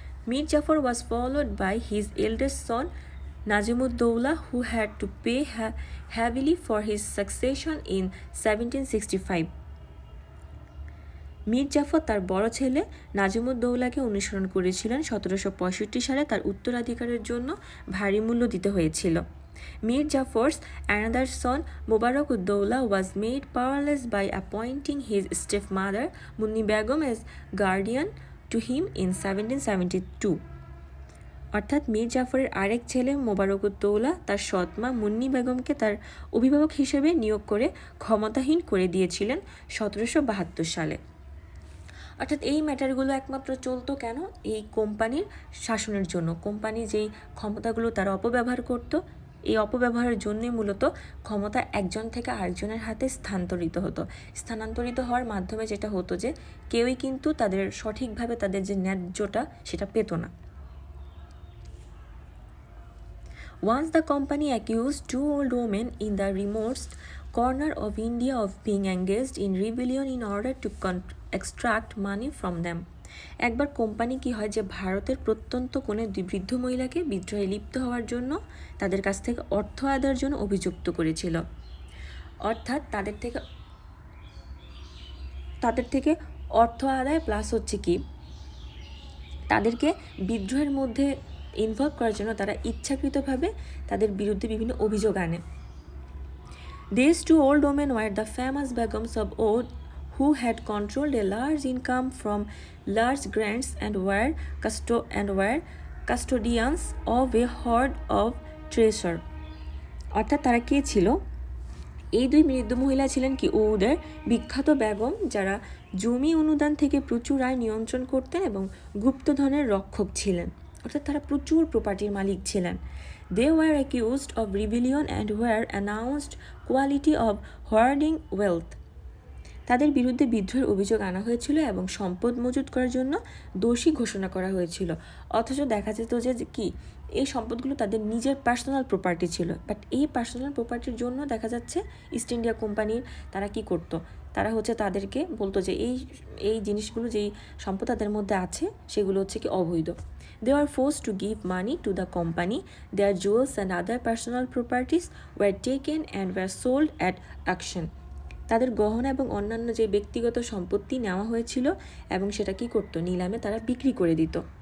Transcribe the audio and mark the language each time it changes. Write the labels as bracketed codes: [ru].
[en] Mir Jafar was followed by his eldest son Najmuddaula who had to pay heavily for his succession in 1765. [bn] Mir Zafar তার বড় ছেলে নাজিমুদ্দৌলাকে অনুসরণ করেছিলেন। 1765 সালে তার উত্তরাধিকারের জন্য ভারী মূল্য দিতে হয়েছিল। [en] Mir Jafar's another son Mubarak-ud-Dawla was made powerless by appointing his stepmother Munni Begum as guardian to him in 1772. [bn] অর্থাৎ মীর জাফরের আরেক ছেলে মোবারক-উদ-দৌলা তার সৎমা মুন্নি বেগমকে তার অভিভাবক হিসেবে নিয়োগ করে ক্ষমতাহীন করে দিয়েছিলেন 1772 সালে। অর্থাৎ এই ম্যাটারগুলো একমাত্র চলতো কেন, এই কোম্পানির শাসনের জন্য। কোম্পানি যেই ক্ষমতাগুলো তারা অপব্যবহার করত, এই অপব্যবহারের জন্যই মূলত ক্ষমতা একজন থেকে আরেকজনের হাতে স্থানান্তরিত হওয়ার মাধ্যমে যেটা হতো যে কেউই কিন্তু তাদের সঠিকভাবে তাদের যে ন্যায্যটা সেটা পেত না। [en] Once the company accused two old women in the remote corner of India of being engaged in rebellion in order to extract money from them. [bn] একবার কোম্পানি কি হয় যে ভারতের প্রত্যন্ত কোণে দুই বৃদ্ধ মহিলাকে বিদ্রোহে লিপ্ত হওয়ার জন্য তাদের কাছ থেকে অর্থ আদায়ের জন্য অভিযুক্ত করেছিল। অর্থাৎ তাদের থেকে অর্থ আদায় প্লাস হচ্ছে কি তাদেরকে বিদ্রোহের মধ্যে ইনভলভ করার জন্য তারা ইচ্ছাকৃতভাবে তাদের বিরুদ্ধে বিভিন্ন অভিযোগ আনে। [en] These two old women were the famous Begums of Oud who had controlled a large income from large grants and were custodians of a hoard of treasure. [bn] অর্থাৎ তারা কে ছিল? এই দুই বৃদ্ধ মহিলা ছিলেন কি ওদের বিখ্যাত বেগম, যারা জমি অনুদান থেকে প্রচুর আয় নিয়ন্ত্রণ করতেন এবং গুপ্তধনের রক্ষক ছিলেন, অর্থাৎ তারা প্রচুর প্রপার্টির মালিক ছিলেন। [en] They were accused of rebellion and were announced quality of hoarding wealth. [bn] তাদের বিরুদ্ধে বিদ্রোহের অভিযোগ আনা হয়েছিল এবং সম্পদ মজুত করার জন্য দোষী ঘোষণা করা হয়েছিল। অথচ দেখা যেত যে কি এই সম্পদগুলো তাদের নিজের পার্সোনাল প্রপার্টি ছিল, বাট এই পার্সোনাল প্রপার্টির জন্য দেখা যাচ্ছে ইস্ট ইন্ডিয়া কোম্পানির তারা কি করতো, তারা হচ্ছে তাদেরকে বলতো যে এই জিনিসগুলো যেই সম্পদ তাদের মধ্যে আছে সেগুলো হচ্ছে কি অবৈধ। [en] They were forced to give money to the company. Their jewels and other personal properties were taken and were sold at auction. [bn] তাদের গহনা এবং অন্যান্য যে ব্যক্তিগত সম্পত্তি নেওয়া হয়েছিল এবং সেটা কি করতো, নিলামে তারা বিক্রি করে দিত।